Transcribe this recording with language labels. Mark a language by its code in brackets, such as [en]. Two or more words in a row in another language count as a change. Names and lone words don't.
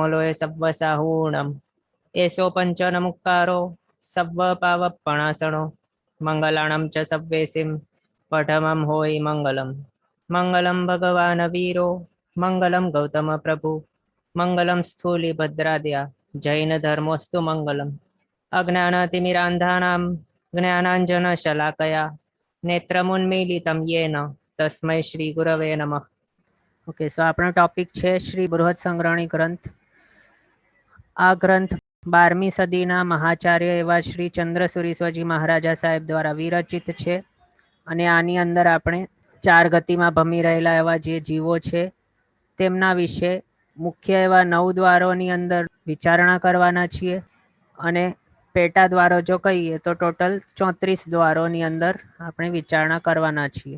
[pra] लोय सव्वसाहूणम् एषो पञ्चनमुक्कारो सव्वपावपणासनो मङ्गलाणं च सव्वेसिं पठमं होयि मङ्गलम् [sa] मङ्गलं भगवान् वीरो मङ्गलं गौतमप्रभु मङ्गलं स्थूलिभद्राद्या जैनधर्मोऽस्तु मङ्गलम् अज्ञानतिमिरान्धानां ज्ञानाञ्जनशलाकया नेत्रमुन्मीलितं येन तस्मै श्री गुरवे नमः। [gu] ઓકે, સો આપણો ટોપિક છે શ્રી બૃહદ સંગ્રહણી ગ્રંથ. આ ગ્રંથ 12મી સદીના મહાચાર્ય એવા શ્રી ચંદ્રસુરીશ્વરજી મહારાજા સાહેબ દ્વારા વિરચિત છે અને આની અંદર આપણે 4 ગતિમાં ભમી રહેલા એવા જે જીવો છે તેમના વિશે મુખ્ય એવા 9 દ્વારોની અંદર વિચારણા કરવાના છીએ અને પેટા દ્વારો જો કહીએ તો ટોટલ 34 દ્વારોની અંદર આપણે વિચારણા કરવાના છીએ.